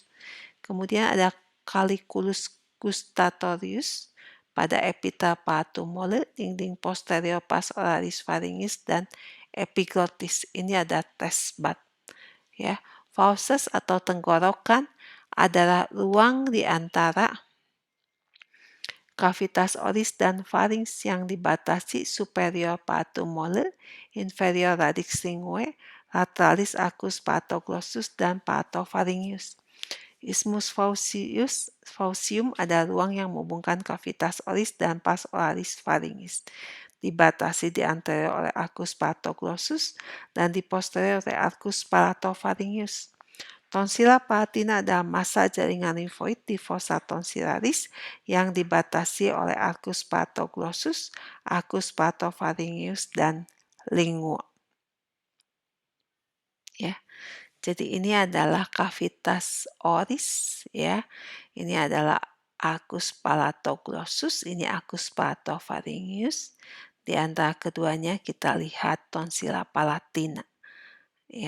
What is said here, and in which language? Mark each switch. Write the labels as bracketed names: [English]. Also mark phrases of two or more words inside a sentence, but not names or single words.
[Indonesian] Kemudian ada [Latin] caliculus gustatorius [Indonesian] pada epitel [Latin] palatum mole, [Indonesian] dinding posterior [Latin] pas oralis pharyngeus, [Indonesian] dan epiglottis. Ini ada [English] test bud. [Indonesian] Ya, fauces atau tenggorokan adalah ruang di antara [Latin] kavitas oris [Indonesian] dan pharynx yang dibatasi superior [Latin] palatum mole, [Indonesian] inferior [Latin] radix linguae, lateralis arcus palatoglossus, [Indonesian] dan palatopharyngeus. [Latin] Isthmus faucium [Indonesian] adalah ruang yang menghubungkan [Latin] kavitas oris [Indonesian] dan [Latin] pas oralis pharyngeus. [Indonesian] Dibatasi di anterior oleh [Latin] arcus palatoglossus [Indonesian] dan di posterior oleh [Latin] arcus palatopharyngeus. Tonsila palatina [Indonesian] adalah massa jaringan limfoid di [Latin] fossa tonsillaris [Indonesian] yang dibatasi oleh [Latin] arcus palatoglossus, arcus palatopharyngeus, [Indonesian] dan lingua. Ya, jadi ini adalah [Latin] cavitas oris, [Indonesian] ya. Ini adalah [Latin] arcus palatoglossus, [Indonesian] ini [Latin] arcus palatopharyngeus. [Indonesian] Di antara keduanya kita lihat [Latin] tonsila palatina, [Indonesian] ya.